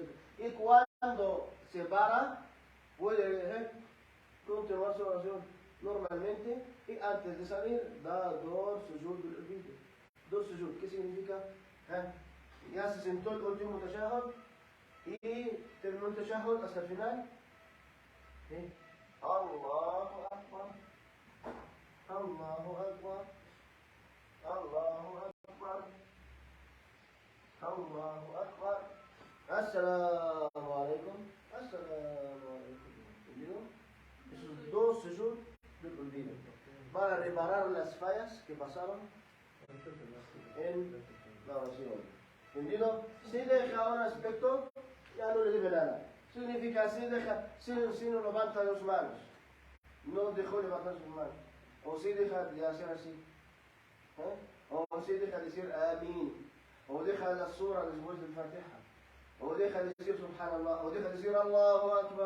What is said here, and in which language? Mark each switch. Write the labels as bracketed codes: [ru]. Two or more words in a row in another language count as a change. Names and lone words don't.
[es] Y cuando se para, puede continuar su oración normalmente, y antes de salir da dos sujud del olvido. Dos sujud, ¿qué significa? Ya se sentó el último tashahhud y terminó el tashahhud hasta el final. [ar] الله أكبر، الله أكبر، الله أكبر، الله أكبر، السلام عليكم، السلام عليكم. [es] ¿Entendido? Esos dos sujud del olvido para reparar las fallas que pasaron en la oración. ¿Entendido? Si deja un aspecto, ya no le debe nada. Significa si no levanta las manos, no dejó levantar sus manos, o si deja de hacer así, o si deja de decir Amin, o deja la sura después del Fatiha, o deja de decir Subhanallah, o deja de decir [ar] الله أكبر.